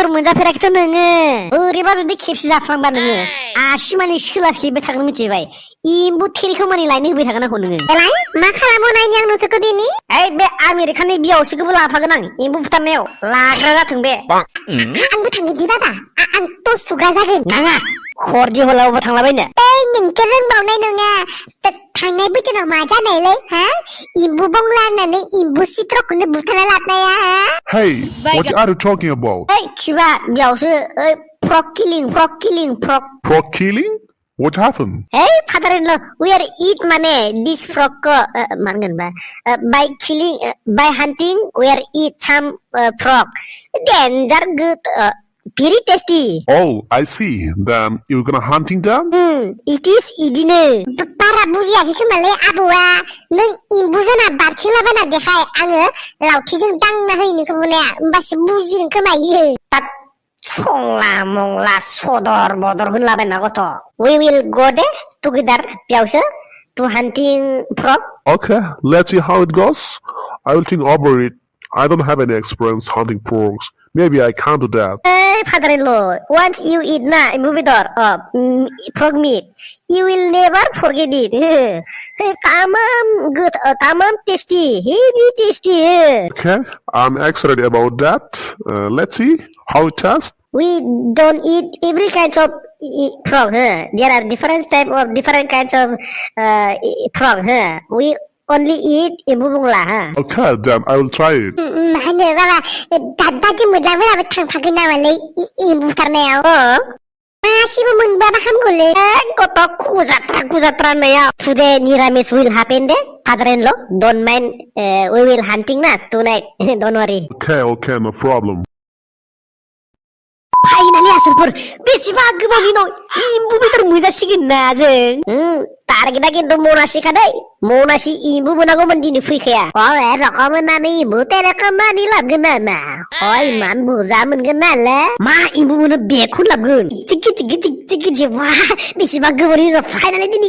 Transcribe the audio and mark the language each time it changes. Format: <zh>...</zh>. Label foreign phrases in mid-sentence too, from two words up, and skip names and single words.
<brx>मोनजाफेराखैथ' नोङो ओरैबा जुदि खेबसे जाफ्लांबा नोङो आसि मानि सोलास्लिबबाय थागोन मिथिबाय एम्बु थेरिखौ मानि लायनो होबाय थागोन आंखौ नोङो देलाय मा खालामो नायनि आं नोंसोरखौ दिनै बे आमेरिकानि बियावसोखौबो लाफागोन आं एम्बु बुथारनायाव लाग्रा जाथों बे आंबो थांगोन दि दादा आंथ' सुग्रा जागोन नाङा हरदि हलावबो थांलाबायनो नोंखौ रोंबावनाय नङा थांनाय बोथोराव मा जानायलै हा एम्बु बंला होननानै एम्बु सित्रखौनो बुथारना लाबनाया</brx> <en>Hey, what are you talking about?</en> <brx>खिबा बेयावसो</brx> <en>frog killing. Frog killing? What happened? Hey, father-in-law, we are eat mane this frog ko mangan ba by hunting we are eat some frog. Danger good. Very tasty. Oh, I see. Then you're gonna hunting them? It is idine.</en> <brx>Para buziaखै खोमालै आबौआ नों एम्बुजों बारथिंलाबायना देखाय आङो लावथिजों दांना होयो नोंखौ बुनाया होमबासो बुजिगोन खोमा इयो संला मंला सदर बदर होनलाबायना गथ'</brx> <en>We will go there together</en> <brx>बेयावसो</brx> <en>to hunting frog. Okay, let's see how it goes. I will think over it. I don't have any experience hunting frogs. Maybe I can't do that. Hey, father-in-law, once you eat frog meat, you will never forget it. Tamam good, tamam tasty, heavy tasty. Okay, I'm excited about that. Let's see how it tastes. We don't eat every kinds of frog. There are different type of different kinds of frog. We only eat</en> <brx>एम्बु बुंला</brx> <en>Okay, then I will try it.</en> <brx>माने बाबा दादाजों मोजाङै थांफागोन नामालै एम्बु बुथारनायाव मासेबो मोनबाबा हामगौलै गथ' कुजात्रा होननायाव</brx> <en>Today निरामिस will happen de father-in-law don't mind we will hunting na tonight don't worry. Okay, no problem.</en> <brx>फाइनालि आसोलफोर बेसेबा गोबावनि उनाव एम्बु बेदर मोनजासिगोन ना जों टारगेटआ खिन्थु मनासिखा दै मनासि एम्बु मोनागौमोन दिनै फैखाया रकम होननानै एम्बु तेरेखम मानि लाबगोन नामा इमान बुरजा मोनगोन नालाय मा एम्बु मोनो बेखौ लाबगोन चिकि वा बेसेबा गोबावनि उनाव फाइनालि दिनै</brx>